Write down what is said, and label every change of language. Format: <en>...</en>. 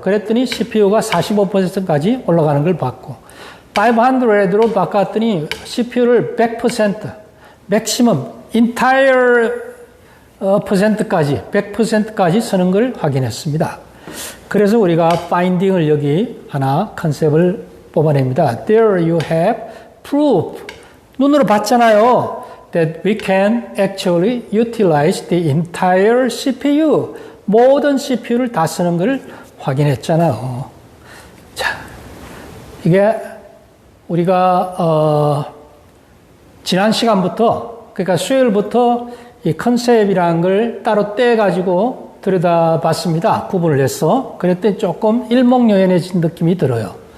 <ko>그랬더니 CPU가 45%까지 올라가는 걸 봤고 500로 바꿨더니 CPU를 100% 맥시멈 entire 퍼센트까지 100%까지 쓰는 걸 확인했습니다. 그래서 우리가 finding을 여기 하나 컨셉을 뽑아냅니다.</ko> <en>There you have proof.</en> <ko>눈으로 봤잖아요.</ko> <en>That we can actually utilize the entire CPU.</en> <ko>모든 CPU를 다 쓰는 걸 확인했잖아요. 자, 이게 우리가 지난 시간부터 그러니까 수요일부터 이 컨셉이라는 걸 따로 떼가지고 들여다봤습니다. 구분을 해서. 그랬더니 조금 일목요연해진 느낌이 들어요.</ko>